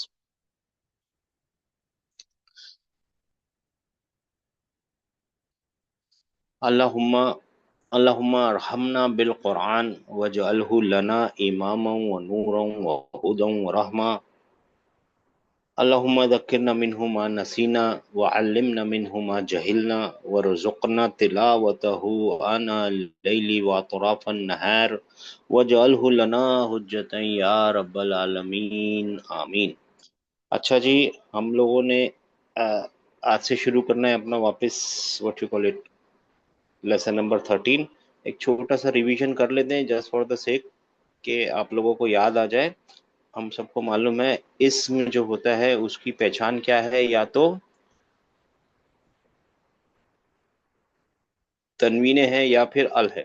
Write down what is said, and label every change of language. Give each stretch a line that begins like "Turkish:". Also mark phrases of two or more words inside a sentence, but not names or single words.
Arabic: اللهم اللهم ارحمنا بالقرآن واجعله لنا إماما ونورا وهدى ورحمة. اللهم ذكرنا منه ما نسينا وعلمنا منه ما جهلنا وارزقنا تلاوته آناء الليل وأطراف النهار واجعله لنا حجة يا رب العالمين آمين.
Hindi: अच्छा जी, हम लोगों ने आज से शुरू करना है अपना वापस
English: what you call it
Hindi: लेसन नंबर 13। एक छोटा सा रिवीजन कर लेते हैं
English: just for the sake
Hindi: कि आप लोगों को याद आ जाए। हम सबको मालूम है इस्म जो होता है उसकी पहचान क्या है, या तो तन्वीने है या फिर अल है।